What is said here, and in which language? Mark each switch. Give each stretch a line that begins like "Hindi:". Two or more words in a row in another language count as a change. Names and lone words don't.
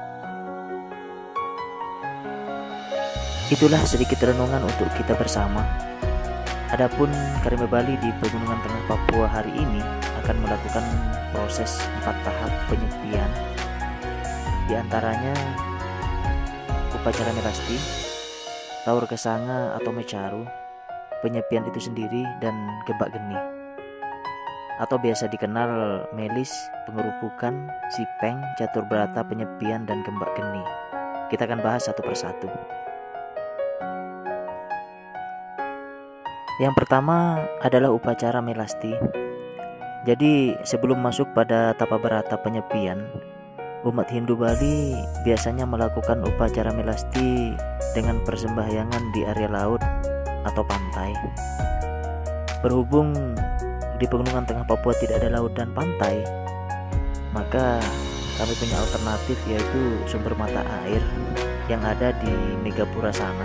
Indonesian: Itulah sedikit renungan untuk kita bersama. Adapun Karema Bali di Pegunungan Tengah Papua hari ini akan melakukan proses 4 tahap penyepian. Di antaranya upacara melasti, taur kesanga atau mecaru, penyepian itu sendiri, dan gembak geni atau biasa dikenal melis, pengerupukan, sipeng, catur berata, penyepian, dan gembak geni. Kita akan bahas satu persatu. Yang pertama adalah upacara melasti. Jadi sebelum masuk pada tapa berata penyepian, umat Hindu Bali biasanya melakukan upacara melasti dengan persembahyangan di area laut atau pantai. Berhubung di Pegunungan Tengah Papua tidak ada laut dan pantai, maka kami punya alternatif, yaitu sumber mata air yang ada di Megapura sana.